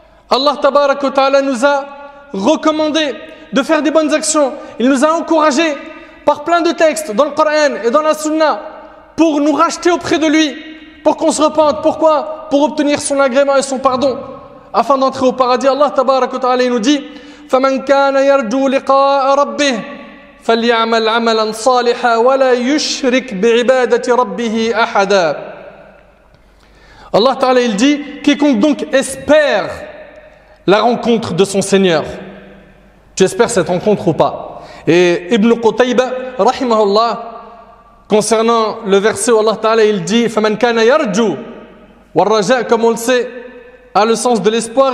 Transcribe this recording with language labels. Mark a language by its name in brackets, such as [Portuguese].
[Arabic] Allah tabaraka wa ta'ala [French] nous a recommandé de faire des bonnes actions. Il nous a encouragés par plein de textes dans le Coran et dans la Sunna pour nous racheter auprès de lui, pour qu'on se repente. Pourquoi? Pour obtenir son agrément et son pardon, afin d'entrer au paradis. [Arabic] Allah tabaraka wa ta'ala [French] nous dit [Arabic] فَمَنْ كَانَ يَرْجُو لِقَاءَ رَبِّهِ فَلْيَعْمَلْ عَمَلًا صَالِحًا وَلَا يُشْرِكْ بِعِبَادَةِ رَبِّهِ أَحَدًا. [French] Allah ta'ala il dit quiconque donc espère la rencontre de son Seigneur. Tu espères cette rencontre ou pas? Et Ibn Qutayba, rahimahullah, concernant le verset où Allah Ta'ala il dit [Arabic] فَمَنْ كَانَ يَرْجُو وَالرَّجَاء, [French] comme on le sait, a le sens de l'espoir.